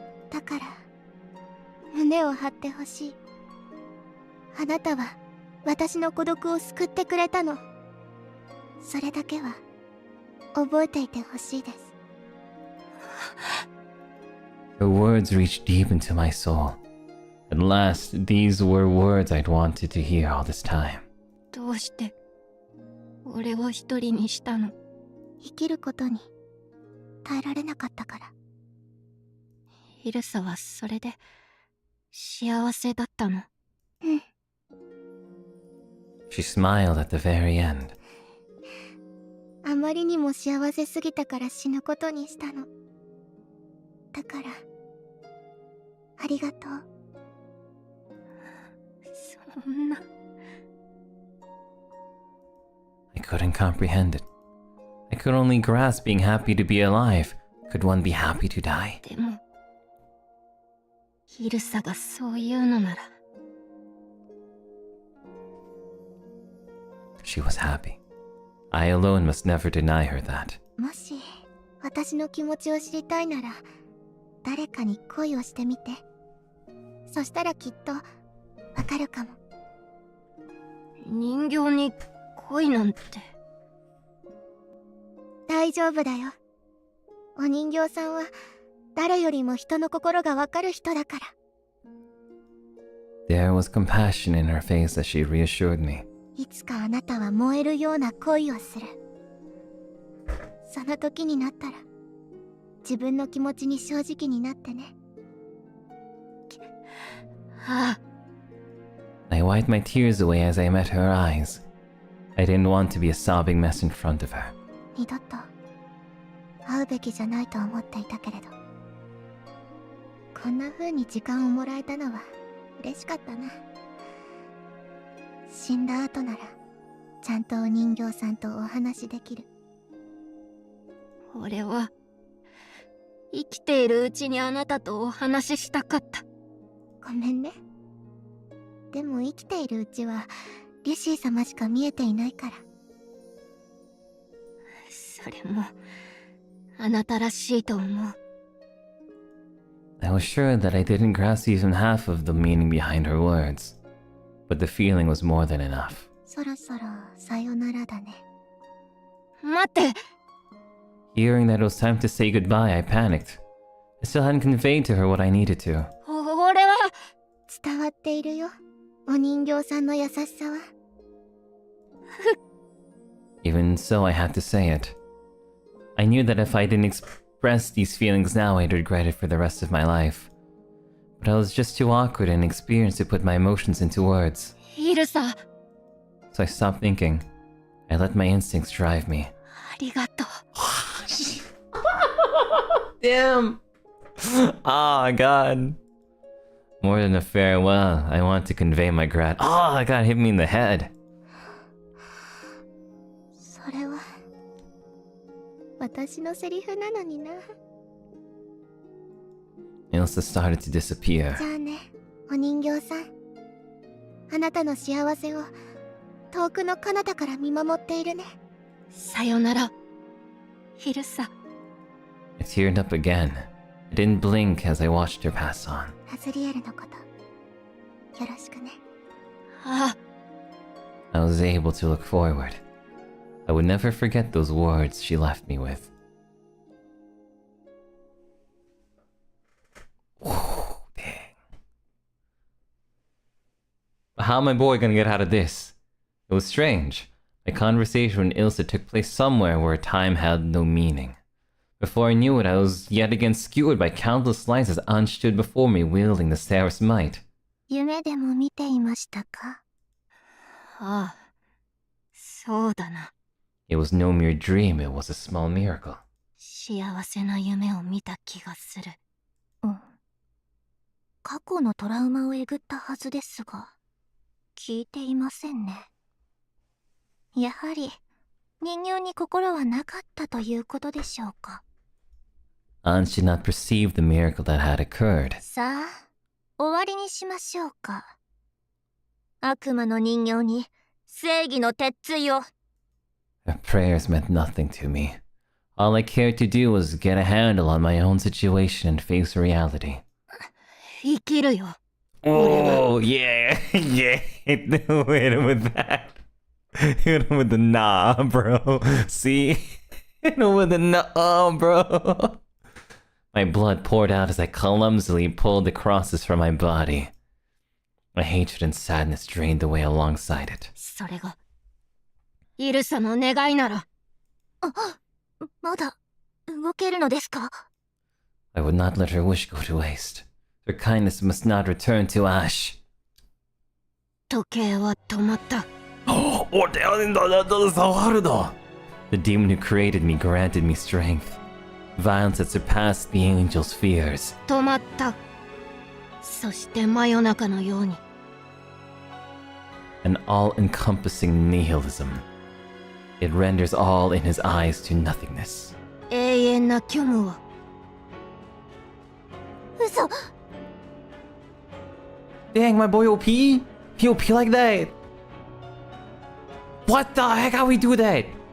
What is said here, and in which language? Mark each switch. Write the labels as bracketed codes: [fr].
[ja] だから胸を張ってほしい。あなたは私の孤独を救ってくれたの。それだけは覚えていてほしいです。 [en] Her words reached deep into my soul. At last, these were words I'd wanted to hear all this time. [ja] どうして俺を一人にしたの？生きることに耐えられなかったから。イルサはそれで幸せだったの？うん。 [en] She smiled at the very end. [ja] あまりにも幸せすぎたから死ぬことにしたの。だからありがとう。そんな。 [en] I couldn't comprehend it. I could only grasp being happy to be alive. Could one be happy to die? [ja] でもイルサがそう言うのなら。 [en] She was happy. I alone must never deny her that. [ja] もし私の気持ちを知りたいなら誰かに恋をしてみて。そしたらきっとわかるかも。人形に恋なんて。大丈夫だよ。お人形さんは誰よりも人の心がわかる人だから。 [en] There was compassion in her face as she reassured me. [ja] いつかあなたは燃えるような恋をする。その時になったら自分の気持ちに正直になってね。ああ。 [en] I wiped my tears away as I met her eyes. I didn't want to be a sobbing mess in front of her. [ja] 二度と会うべきじゃないと思っていたけれど、こんな風に時間をもらえたのは嬉しかったな。死んだ後ならちゃんとお人形さんとお話できる。俺は生きているうちにあなたとお話ししたかった。ごめんね。でも生きているうちはリュシー様しか見えていないから。それもあなたらしいと思う。 [en] I was sure that I didn't grasp even half of the meaning behind her words, but the feeling was more than enough. [ja] そろそろさよならだね。待って。 [en] Hearing that it was time to say goodbye, I panicked. I still hadn't conveyed to her what I needed to. [ja] 俺は伝わっているよ、お人形さんの優しさは。 [en] Even so, I had to say it. I knew that if I didn't express these feelings now, I'd regret it for the rest of my life. But I was just too awkward and inexperienced to put my emotions into words. [ja] イルサ、あ [en] So I stopped thinking. I let my instincts drive me. [ja] りがとう。 [en] Damn! Oh, God. More than a farewell, I want to convey my Oh, God, hit me in the head. [ja] それは私のセリフなのにな。 [en] Elsa started to disappear. [ja] じゃあね、お人形さん。あなたの幸せを遠くの彼方から見守っているね。さよなら、イルサ。 [en] I teared up again. I didn't blink as I watched her pass on. [ja] アズリエルのことよろしくね。あ [en] I was able to look forward. I would never forget those words she left me with. Oh, dang. But how am my boy gonna get out of this? It was strange. My conversation with Elsa took place somewhere where time had no meaning. Before I knew it, I was yet again skewered by countless lights as Anj stood before me wielding the Sarah's might. [ja] 夢でも見ていましたか？あ、そうだな。 [en] It was no mere dream, it was a small miracle. [ja] 幸せな夢を見た気がする。過去のトラウマをえぐったはずですが、聞いていませんね。やはり人形に心はなかったということでしょうか。 [en] Anj did not perceive the miracle that had occurred. [ja] さあ、終わりにしましょうか。悪魔の人形に正義の鉄槌を。 [en] Her prayers meant nothing to me. All I cared to do was get a handle on my own situation and face reality. [ja] 生きるよ。 [en] Oh, yeah, yeah. Hit him with that. Hit him with the nah, bro. See? Hit him with the nah, bro. My blood poured out as I clumsily pulled the crosses from my body. My hatred and sadness drained away alongside it. [ja] それがイルサの願いなら。まだ動けるのですか？ [en] I would not let her wish go to waste. Her kindness must not return to ash. [ja] 時計は止まった。 [en] Oh, that's so hard. The demon who created me granted me strength. Violence that surpassed the angel's fears. [ja] 止まった。そして真夜中のように。 [en] An all-encompassing nihilism. It renders all in his eyes to nothingness. [ja] 永遠な虚無を。嘘。 [en] Dang, my boy OP? He OP like that? What the heck? How we do that?